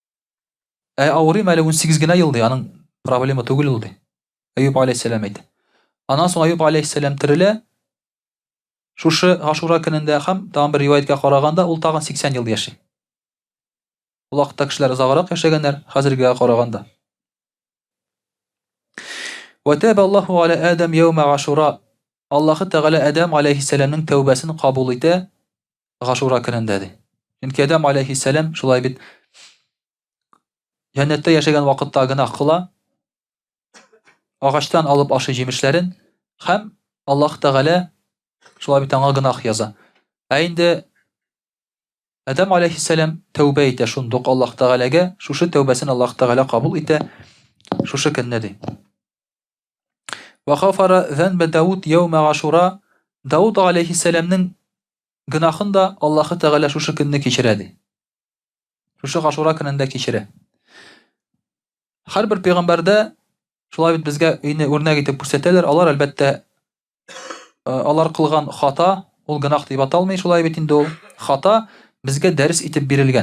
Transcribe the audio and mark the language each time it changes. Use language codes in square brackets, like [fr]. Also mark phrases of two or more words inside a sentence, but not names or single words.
[tt] Авырыйм әле 18 генә ел ди, аның проблема түгел ул ди. Айюб алейһиссалам әйтә. Анан соң Аюб алейхиссалам терелә. Шушы Ашура көнендә һәм тагын бер риваяткә караганда ул тагын 80 ел яши. Ул вакытта кешеләр озаграк яшәгәннәр хәзергегә караганда. [ar] وتاب الله على آدم يوم عاشوراء. [tt] Аллаһы Тәгалә Адам алейхиссаламның тәүбәсен кабул итә Ашура көнендә ди. Чөнки Адам алейхиссалам шулай бит җәннәттә яшәгән вакытта гынах кыла, агачтан алып ашый җимешләрен һәм Аллаһ Тәгалә шулай бит аңа гынах яза. Инде Адам алейхиссалам тәүбә итә шундук Аллаһ Тәгаләгә, шушы тәүбәсен Аллаһ Тәгалә кабул итә шушы көнне ди. [ar] وغفر ذنب داود يوم عاشوراء. [tt] Дауд алейхиссаламның гынахын да Аллаһы Тәгалә шушы көнне кичерә ди. Шушы Ашура көнендә кичерә. Һәрбер пәйгамбәрдә шулай бит безгә өйне үрнәк итеп күрсәтәләр. Алар әлбәттә алар кылган хата, ул гынах дип аталмый, шулай бит инде ул хата безгә дәрес итеп бирелгән.